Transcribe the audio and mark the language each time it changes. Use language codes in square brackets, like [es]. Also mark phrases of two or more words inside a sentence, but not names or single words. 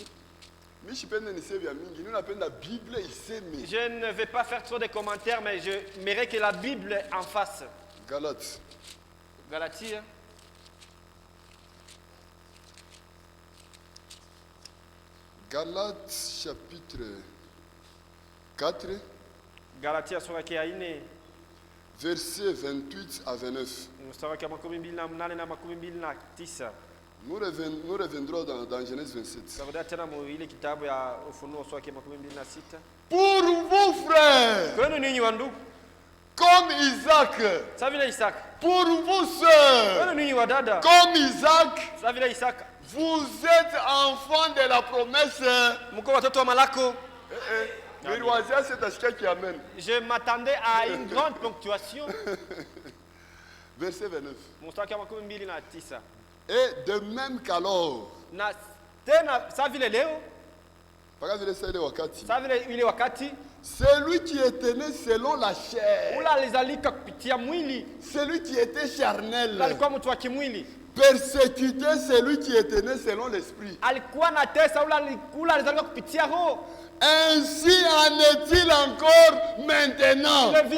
[fr] Je ne vais pas faire trop de commentaires, mais je mérite que la Bible en fasse. Galates. Galatie. Galates chapitre 4. [sw] Galatia sura ya 4. [fr] Versets 28 à 29. Nous reviendrons dans Genèse 27. Pour vous, frères, comme Isaac, pour vous, sœurs, comme Isaac, Vous êtes enfants de la promesse. [sw] Mko watoto wa malako. [fr] Je m'attendais à une grande ponctuation. Verset 29. [sw] Mstari wa 29. [fr] Et de même qu'alors. [sw] Na tena sa vile leo. [fr] Celui qui était né selon la chair. Celui qui était charnel. Persécutait celui qui était né selon l'esprit. Ainsi en est-il encore maintenant.